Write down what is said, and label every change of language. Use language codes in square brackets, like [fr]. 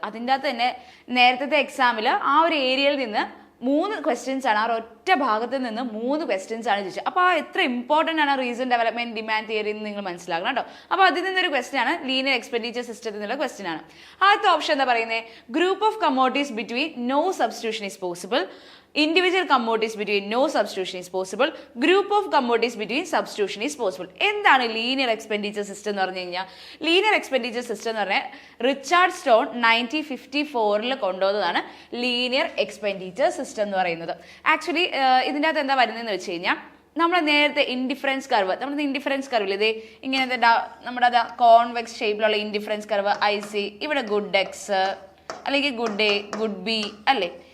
[ml] അതിൻ്റെ അകത്ത് തന്നെ നേരത്തെ എക്സാമിൽ ആ ഒരു ഏരിയയിൽ നിന്ന് 3 ക്വസ്റ്റ്യൻസ് ആണ്, ആ ഒറ്റ ഭാഗത്ത് നിന്ന് 3 ക്വസ്റ്റ്യൻസ് ആണ് ചോദിച്ചത്. അപ്പോൾ ആ എത്ര ഇമ്പോർട്ടൻ്റ് ആണ് റീസൺ ഡെവലപ്മെന്റ് ഡിമാൻഡ് തിയറി എന്ന് നിങ്ങൾ മനസ്സിലാക്കണം കേട്ടോ. അപ്പോൾ അതിൽ നിന്നൊരു ക്വസ്റ്റ്യൻ ആണ് ലീനിയർ എക്സ്പെൻഡിച്ചർ സിസ്റ്റത്തിൽ നിന്നുള്ള ക്വസ്റ്റ്യൻ ആണ്. ആദ്യത്തെ ഓപ്ഷൻ എന്താ പറയുന്നത്? [en] Group of commodities between no substitution is possible. Individual commodities between no substitution is possible. Group of commodities between substitution is possible. [ml] എന്താണ് ലീനിയർ എക്സ്പെൻഡിച്ചർ സിസ്റ്റം എന്ന് പറഞ്ഞു കഴിഞ്ഞാൽ? ലീനിയർ എക്സ്പെൻഡിച്ചർ സിസ്റ്റം എന്ന് പറഞ്ഞാൽ റിച്ചാർഡ് സ്റ്റോൺ 1954 കൊണ്ടുവന്നതാണ് linear expenditure system എന്ന് പറയുന്നത്. Actually ഇതിൻ്റെ അകത്ത് എന്താ വരുന്നതെന്ന് വെച്ച് കഴിഞ്ഞാൽ, നമ്മൾ നേരത്തെ ഇൻഡിഫറൻസ് കർവ്, നമ്മുടെ ഇൻഡിഫറൻസ് കർവിൽ ഇത് ഇങ്ങനത്തെ നമ്മുടെ കോൺവെക്സ് ഷേപ്പിലുള്ള ഇൻഡിഫറൻസ് കർവ് IC, ഇവിടെ ഗുഡ് എക്സ് അല്ലെങ്കിൽ ഗുഡ് എ ഗുഡ് ബി അല്ലേ?